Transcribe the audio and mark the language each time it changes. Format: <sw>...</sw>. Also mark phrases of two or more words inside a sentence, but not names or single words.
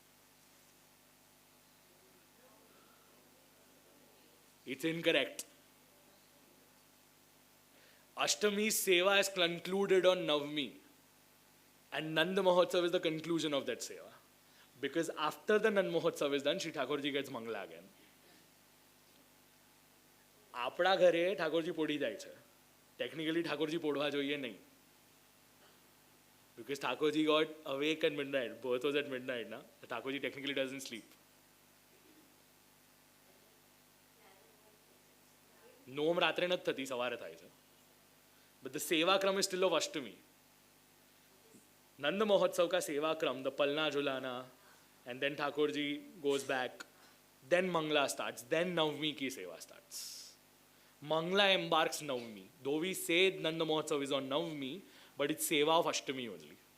<en>It's incorrect. Ashtami's seva is concluded on Navami. And Nanda Mahotsav is the conclusion of that seva. Because after the Nanda Mahotsav is done, Shri Thakurji gets Mangla again.</en> <gu>આપણા ઘરે ઠાકોરજી પોડી જાય છે. Technically, Thakurji podwa જોઈએ નહીં.</gu> <en>Because Thakurji got awake at midnight. Birth was at midnight. Na? Thakurji technically doesn't sleep.</en> <gu>Nom રાત્રે નથી થતી, સવારે થાય છે.</gu> <en>But the સેવાક્રમ is still of Ashtami.</en> <hi>नंद महोत्सव का सेवाक्रम,</hi> <en>the Palna Julana, and then Thakurji goes back. Then Mangla starts. Then</en> <hi>नवमी की सेवा</hi> <en>starts. Mangla embarks Navami. Though we say Nanda Mahotsav is on Navami, but it's seva of Ashtami only.</en>